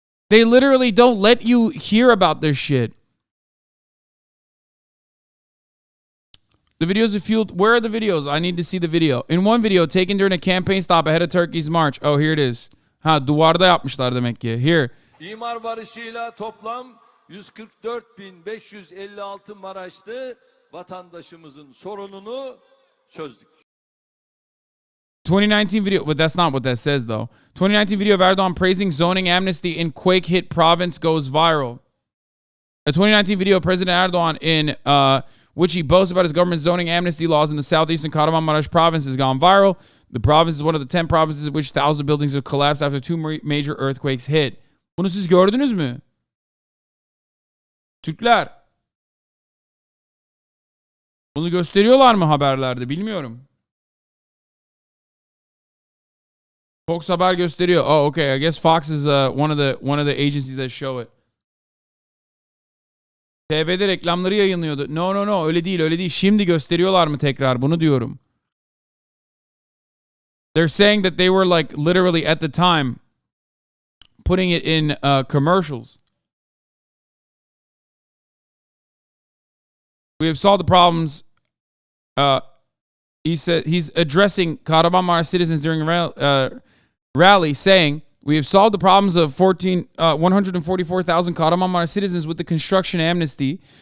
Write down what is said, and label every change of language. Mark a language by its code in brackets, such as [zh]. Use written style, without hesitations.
[en] They literally don't let you hear about this shit. The videos are fueled. Where are the videos? I need to see the video. In one video taken during a campaign stop ahead of Turkey's march. Oh, here it is. [tr] Duvarda yapmışlar demek ki. [en] Here. [tr] İmar barışıyla toplam 144.556 Maraşlı vatandaşımızın sorununu çözdük. [en] 2019 video, but that's not what that says though. 2019 video of Erdogan praising zoning amnesty in quake-hit province goes viral. A 2019 video of President Erdogan in which he boasts about his government's zoning amnesty laws in the southeastern Kahramanmaraş province has gone viral. The province is one of the 10 provinces in which 1,000 buildings have collapsed after 2 major earthquakes hit. [tr] Bunu siz gördünüz mü? Türkler. Bunu gösteriyorlar mı haberlerde? Bilmiyorum. Fox haber gösteriyor. [en] Oh, okay. I guess Fox is one of the agencies that show it. [tr] TV'de reklamları yayınlıyordu. No. Öyle değil. Şimdi gösteriyorlar mı tekrar? Bunu diyorum. [en] They're saying that they were like literally at the time putting it in commercials. We have solved the problems. He said he's addressing Kahramanmaraş citizens during a rally, saying, "We have solved the problems of 144,000 Kahramanmaraş citizens with the construction amnesty."